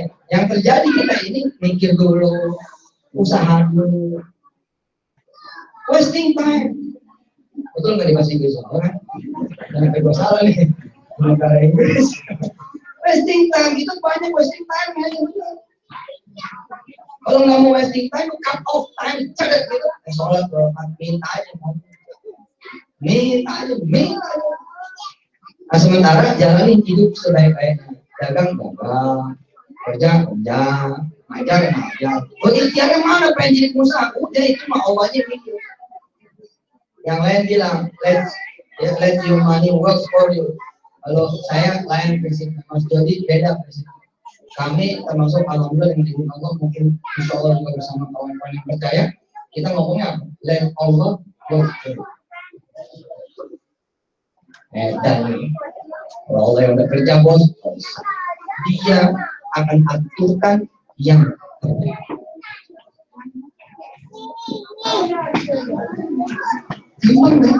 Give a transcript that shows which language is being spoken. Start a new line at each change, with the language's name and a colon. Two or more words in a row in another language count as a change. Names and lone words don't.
Indonesian: Yang terjadi kita ini mikir dulu, usaha dulu,
English: wasting time.
Indonesian: Betul nggak di bahasa Inggris? Kan? Jangan gue salah nih, negara Inggris.
English: Wasting time
Indonesian: itu banyak
English: wasting time
Indonesian: aja. Kalau nggak mau
English: wasting time, cut off time,
Indonesian: cedet gitu. Sholat minta aja, minta aja. Nah sementara jalanin hidup sebaik-baiknya, dagang, kerja, ngajar. Oh ikhtiarnya mana pengen jadi pengusaha? Udah itu mah Allah aja mikir. Yang lain bilang,
English: let your money work for you.
Indonesian: Kalau saya lain prinsip, Mas Jody beda prinsip. Kami termasuk alhamdulillah yang dihubungi Allah, mungkin
Arabic: insya Allah
Indonesian: juga bersama kawan-kawan yang percaya. Kita ngomongnya apa?
English: Let Allah work for you.
Indonesian: Dan kalau Allah yang udah kerja bos, dia akan aturkan yang terbaik. Gampang kan?